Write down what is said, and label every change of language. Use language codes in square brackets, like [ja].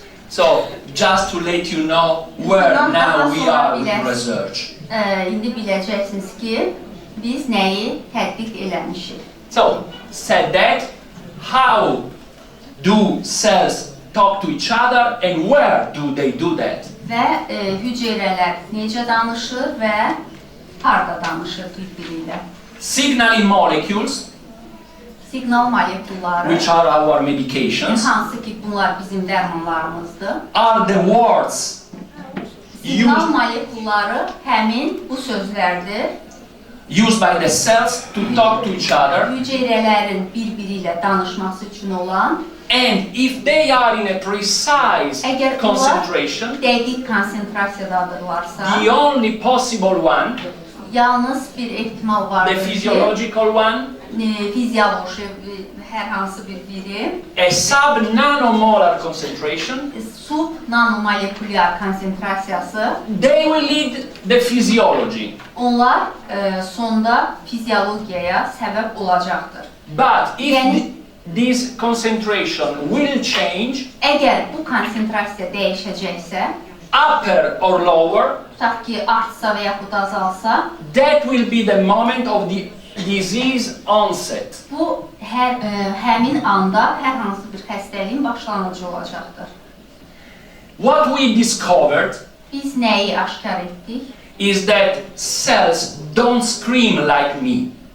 [en] So, just to let you know where now we are with research. [az] İndi biləcəksiniz ki, biz nəyi tədqiq eləmişik. [en] So, said that, how do cells talk to each other and where do they do that? [az] Və hüceyrələr necə danışır və harda danışır bir-biri ilə. [en] Signaling molecules, [az] Siqnal molekulları, [en] which are our medications, [az] hansı ki bunlar bizim dərmanlarımızdır. [en] are the words [az] Siqnal molekulları həmin bu sözlərdir. [en] used by the cells to talk to each other [az] Hüceyrələrin bir-biri ilə danışması üçün olan [en] And if they are in a precise [az] Əgər onlar [en] concentration, [az] dəqiq konsentrasiyadadırlarsa, [en] the only possible one, [az] yalnız bir ehtimal [en] the [az] vardır ki, [en] physiological one, [az] fizioloji hər hansı bir birim [en] a sub-nanomolar concentration, [az] subnanomolekulyar konsentrasiyası, [en] they will lead the physiology. [az] onlar sonda fiziologiyaya səbəb olacaqdır. [en] But if [az] Yani- [en] this concentration will change, [az] Əgər bu konsentrasiya dəyişəcəksə, [en] upper or lower, [az] tutaq ki, artsa və yaxud azalsa, [en] that will be the moment of the disease onset. [az] bu həmin anda hər hansı bir xəstəliyin başlanıcı olacaqdır. [en] What we discovered [az] Biz nəyi aşkar etdik? [en] is that cells don't scream like me.